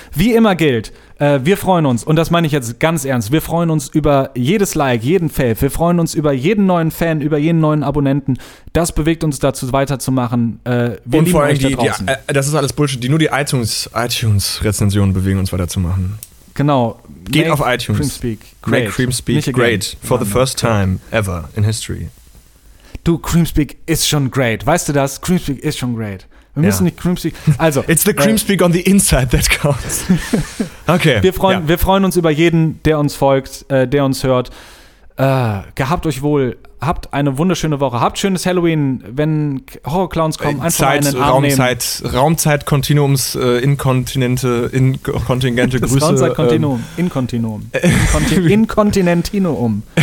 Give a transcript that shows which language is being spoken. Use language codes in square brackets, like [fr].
[de] Wie immer gilt, wir freuen uns, und das meine ich jetzt ganz ernst, wir freuen uns über jedes Like, jeden Fave, wir freuen uns über jeden neuen Fan, über jeden neuen Abonnenten. Das bewegt uns dazu, weiterzumachen. Wir und vor allem, das ist alles Bullshit, nur die iTunes-Rezensionen bewegen uns weiterzumachen. Genau. Geht auf iTunes. [en] Make Cream Speak great for the first time ever in history. [de] Du, Cream Speak ist schon great. Weißt du das? Cream Speak ist schon great. Wir müssen nicht Creamspeak. Also, [en] it's the Creamspeak on the inside that counts. [de] Okay. Wir freuen uns über jeden, der uns folgt, der uns hört. Gehabt euch wohl. Habt eine wunderschöne Woche. Habt schönes Halloween, wenn Horrorclowns kommen. Einfach Zeit, mal einen Arm nehmen. Raumzeit-Kontinuums, inkontinente Grüße. Raumzeit-Kontinuum. Inkontinuum. Inkontinentinuum.